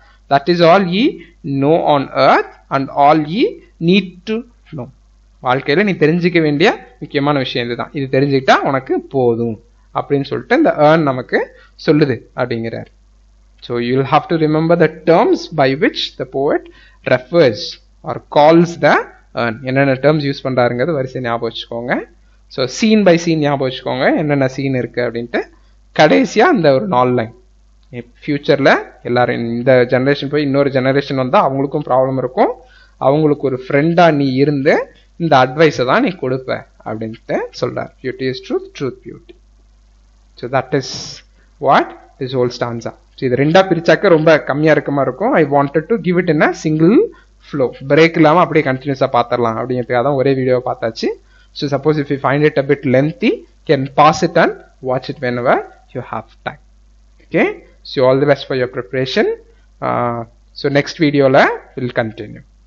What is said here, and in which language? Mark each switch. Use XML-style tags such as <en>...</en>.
<en>that is all ye know on earth and all ye need to know.</en> <ta>வாழ்க்கையில நீ தெரிஞ்சுக்க வேண்டிய முக்கியமான விஷயம் இதுதான். இது தெரிஞ்சுக்கிட்டா உனக்கு போதும் அப்படின்னு சொல்லிட்டு இந்த ஏர்ன் நமக்கு சொல்லுது அப்படிங்கிறார்.</ta> <en>So you'll have to remember the terms by which the poet refers or calls the urn.</en> <ta>என்னென்ன terms யூஸ் பண்றாருங்கிறது வரிசை ஞாபகம் வச்சுக்கோங்க. ஸோ சீன் பை சீன் ஞாபகம் வச்சுக்கோங்க என்னென்ன சீன் இருக்கு அப்படின்ட்டு. கடைசியா அந்த ஒரு 4 லைன். ஃபியூச்சர்ல எல்லாரும் இந்த ஜெனரேஷன் போய் இன்னொரு ஜெனரேஷன் வந்தா அவங்களுக்கும் ப்ராப்ளம் இருக்கும். அவங்களுக்கு ஒரு ஃப்ரெண்டா நீ இருந்து இந்த அட்வைஸை தான் நீ கொடுப்ப அப்படின்ட்டு சொல்றார்.</ta> <en>Beauty is truth, truth beauty. So that is what this whole stanza.</en> <ta>So இது ரெண்டா பிரிச்சாக்க ரொம்ப கம்மியா இருக்க மாதிரி இருக்கும்.</ta> <en>I wanted to give it in a single flow,</en> <ta>break இல்லாம அப்படியே கண்டினியூஸா பார்த்துடலாம் அப்படிங்கிறதுக்காக தான் ஒரே வீடியோ பார்த்தாச்சு.</ta> <en>So suppose if you find it a bit lengthy, can pass it and watch it whenever you have time. Okay, so all the best for your preparation. So next video la we'll continue.</en>